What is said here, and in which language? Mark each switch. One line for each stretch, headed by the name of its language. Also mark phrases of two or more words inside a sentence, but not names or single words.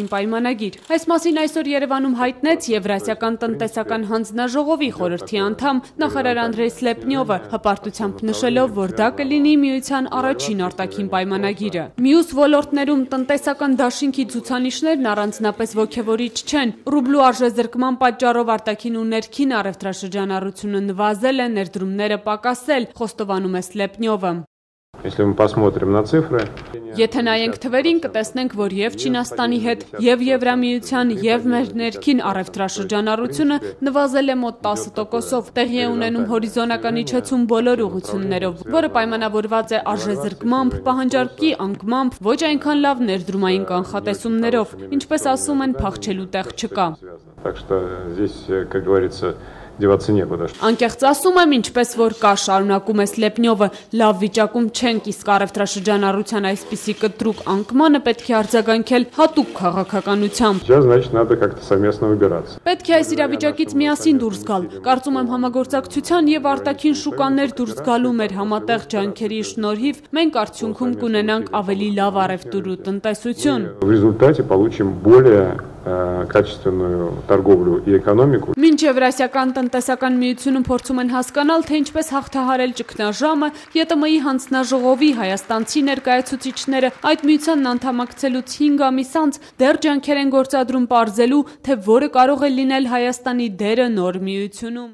Armenian: պայմանագիր։ Այս մասին այսօր Երևանում հայտնեց Եվրասիական տնտեսական հանձնաժողովի խորհրդի անդամ նախարար Անդրեյ Սլեպնյովը, հպարտությամբ նշելով, որ դա կլինի միության առաջին արտաքին պայմանագիրը։ Մյուս ոլորտներում տնտեսական դաշինքի ցուցանիշներն առանձնապես ոգևորիչ չեն։ Ռուբլու արժեզրկման պատճառով արտաքին ու ներքին առևտրաշրջանառությունը նվազել է, ներդրումները պակասել, խոստովանում է Սլեպնյովը։
Russian: Если мы посмотрим на цифры,
Armenian: Եթե նայենք թվերին, կտեսնենք, որ եւ Չինաստանի հետ, եւ Եվրամիության, եւ մեր ներքին առևտրաշրջանառությունը նվազել է մոտ 10%-ով, տեղի է ունենում հորիզոնական իջեցում բոլոր ուղղություններով, որը պայմանավորված է արժեզրկմամբ, պահանջարկի անկմամբ, ոչ այնքան լավ ներդրումային կանխատեսումներով, ինչպես ասում են, փախչելու տեղ չկա։
Russian: так что здесь, как говорится, деваться некуда.
Armenian: Անկեղծ ասում եմ, ինչպես որ կա, շարունակում է Սլեպնյովը, լավ վիճակում չենք, իսկ առևտրաշրջանառության այսպիսի կտրուկ անկմանը պետք է արձագանքել հատուկ քաղաքականությամբ։
Russian: Сейчас, значит, надо как-то совместно выбираться.
Armenian: Պետք է այս իրավիճակից միասին դուրս գալ։ Կարծում եմ համագործակցության եւ արտաքին շուկաներ դուրս գալու մեր համատեղ ջանքերի շնորհիվ մենք արդյունքում կունենանք ավելի լավ առևտուր ու տնտեսություն։
Russian: В результате получим более качественную торговлю и экономику.
Armenian: Մինչ Եվրասիական տնտեսական միությունում փորձում են հասկանալ, թե ինչպես հաղթահարել ճգնաժամը, ԵՏՄ-ի հանձնաժողովի հայաստանցի ներկայացուցիչները այդ միությանն անդամակցելուց 5 ամիս անց դեռ ջանքեր են գործադրում պարզելու, թե որը կարող է լինել Հայաստանի դերը նոր միությունում։